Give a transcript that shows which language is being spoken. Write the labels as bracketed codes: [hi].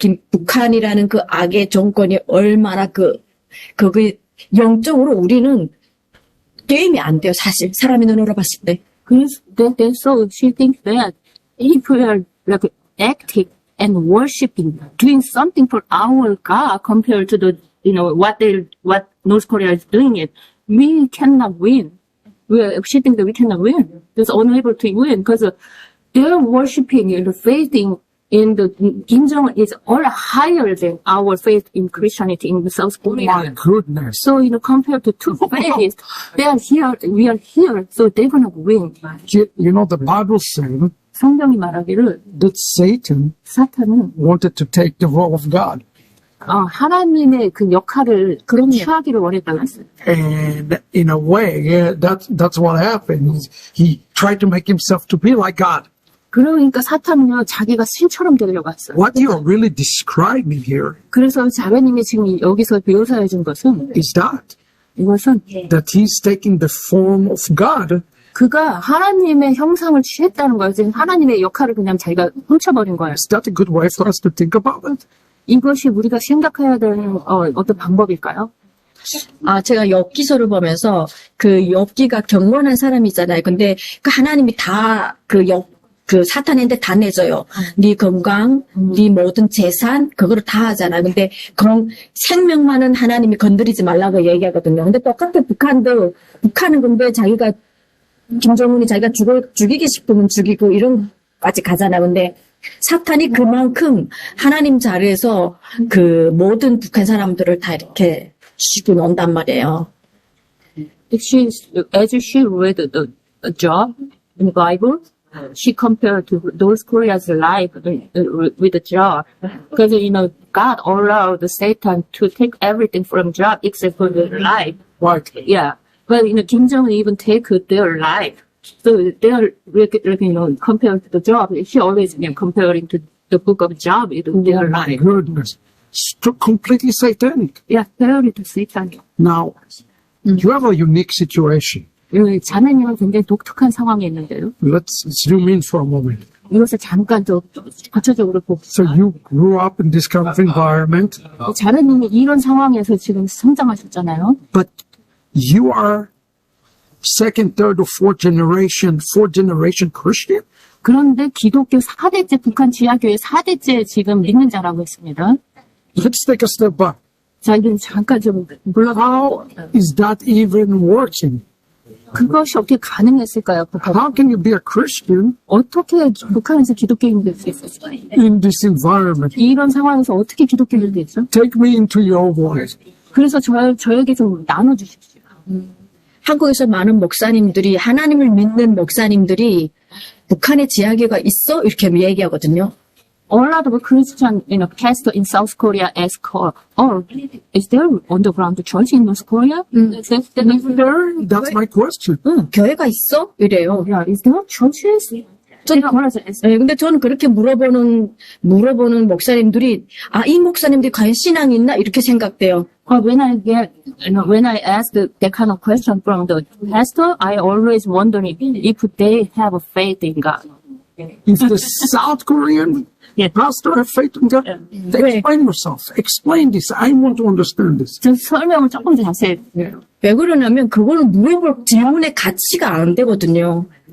[ko] 북한이라는 그 악의 정권이 얼마나 그게 영적으로 우리는 게임이 안 돼요, 사실. 사람의 눈으로 봤을 때. [en] So she thinks that if we are like active and worshiping, doing something for our God compared to the, what North Korea is doing it, we cannot win. She thinks that we cannot win. Just unable to win because their worshiping and faithing in the Kim Jong-un is all higher than our faith in Christianity in South Korea. My goodness. So, compared to two faiths, they are here, we are here, so they're gonna win. The Bible said [ko] 성경이 말하기를 [en] that Satan [ko] 사탄은 [en] wanted to take the role of God. [ko] 하나님의 그 역할을 취하기를 원했다고 했어요. [en] And in a way, that's what happened. He tried to make himself to be like God. [ko] 그러니까 사탄은요, 자기가 신처럼 되려고 했어요. [en] What you're really describing here [ko] 그래서 자매님이 지금 여기서 묘사해 준 것은 [en] is [ko] 이것은 [en] that he's taking the form of God [ko] 그가 하나님의 형상을 취했다는 거예요. 지금 하나님의 역할을 그냥 자기가 훔쳐버린 거예요. [en] Is that a good way for us to think about it? [ko] 이것이 우리가 생각해야 되는 어떤 방법일까요? 제가 엽기서를 보면서 그 엽기가 경건한 사람이잖아요. 근데 그 하나님이 다 그 사탄한테 다 내줘요. 네 건강, 네 모든 재산, 그거를 다 하잖아요. 근데 그런 생명만은 하나님이 건드리지 말라고 얘기하거든요. 근데 똑같은 북한은 근데 김정은이 자기가 죽이기 싶으면 죽이고 이런까지 가잖아요. 근데 사탄이 그만큼 하나님 자리에서 그 모든 북한 사람들을 다 이렇게 죽이고 논단 말이에요. [en] As she read the Job in the Bible, she compared to North Korea's life with the Job. Because, God allowed Satan to take everything from Job except for their life. Right. Yeah. But, Kim Jong-un even take their life. So they are, compared to the Job. She always, comparing to the book of Job with their My life. goodness. Completely satanic. Yeah, very Satan. Now, you have a unique situation. [ko] 자매님은 굉장히 독특한 상황에 있는데요. [en] Let's zoom in for a moment. [ko] 이것을 잠깐 더 구체적으로 봅시다. [en] So you grew up in this kind of environment, [ko] 자매님이 이런 상황에서 지금 성장하셨잖아요. [en] but you are second, third, or fourth generation Christian? [ko] 그런데 기독교 4대째, 북한 지하교회 4대째 지금 믿는 자라고 했습니다. [en] Let's take a step back. [ko] 자, 이제 잠깐 좀 [en] How is that even working? [ko] 그것이 어떻게 가능했을까요? [en] How can you be a Christian [ko] 어떻게 북한에서 기독교인이 될 수 있었어요? [en] in this environment? [ko] 이런 상황에서 어떻게 기독교인이 됐죠? [en] Take me into your world. [ko] 그래서 저에게 좀 나눠주십시오. 한국에서 많은 목사님들이 하나님을 믿는 목사님들이 북한에 지하교회가 있어? 이렇게 얘기하거든요. [en] A lot of Christian, pastor in South Korea ask, is there underground church in North Korea? That's my question. [ko] 교회가 있어? 이래요. [en] Yeah, is there churches? [ko] 근데 저는 그렇게 물어보는 목사님들이, 이 목사님들이 과연 신앙이 있나? 이렇게 생각돼요. [en] When I ask that kind of question from the pastor, I always wondering if they have a faith in God. If the South Korean pastor have faith in God, explain yourself. Explain this. I want to understand this. [ko] 저 설명을 조금 더 자세히. 왜 그러냐면 그거를 물어볼 질문의 가치가 안 되거든요.